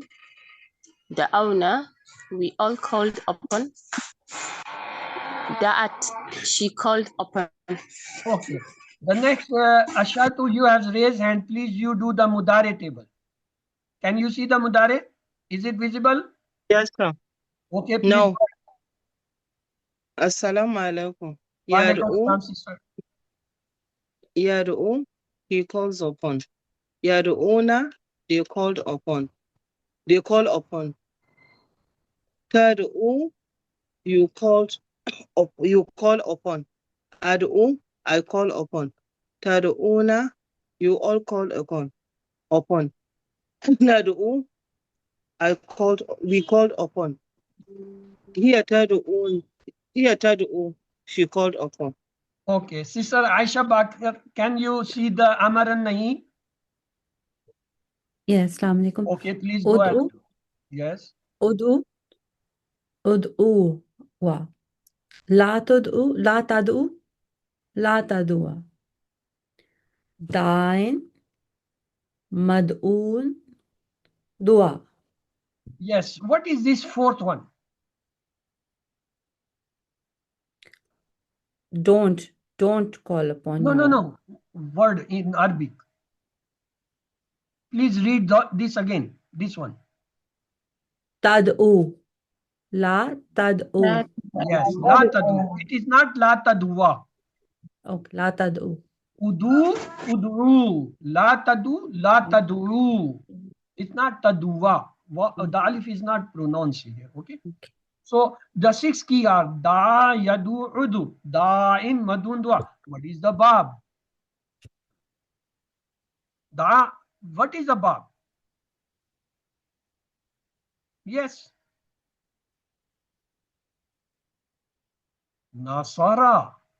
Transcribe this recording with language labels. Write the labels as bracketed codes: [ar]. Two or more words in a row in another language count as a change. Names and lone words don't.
[en] Da'awna. We all called upon. Da'at. She called upon. Okay. The next, Ashatu, you have raised hand. Please, you do the Mudare table. Can you see the Mudare? Is it visible? Yes, sir. Okay, please. No. [ar] السلام عليكم. Walaikum [en] Yad'u, salam, sister. Yad'u, he calls upon. Yad'una, they called upon. They call upon. Tad'u, you call upon. Ad'u, I call upon. Tad'una, you all call upon. Nad'u, we called upon. Here tad'u, she called upon. Okay, sister Aisha Bakr, can you see the Amar and Nahi? Yes, [ar] السلام عليكم. [en] Okay, please go ahead. Ud'u, Yes. [ar] ادعُ، ادعُ، و. لا تدعُ، لا تدعُ، لا تدعُ. داعٍ، مدعوّ، دعاء. [en] Yes. What is this fourth one? Don't call upon No, you. no. Word in Arabic. Please read this again. This one. [ar] تدعو، لا تدعو. Yes. لا تدعو. [en] It is not [ar] لا تدعوا. Okay, لا تدعو. ادعُ، ادرُ. لا تدعُ، لا تدرُ. [en] It's not taduwa. The alif is not pronounced here. Okay. So the 6 key are [ar] دعا، يدعو، ادعُ، دعا, ين، مدعوّ، دعاء. [en] What is the bab? Da. What is the bab? Yes. Nasara.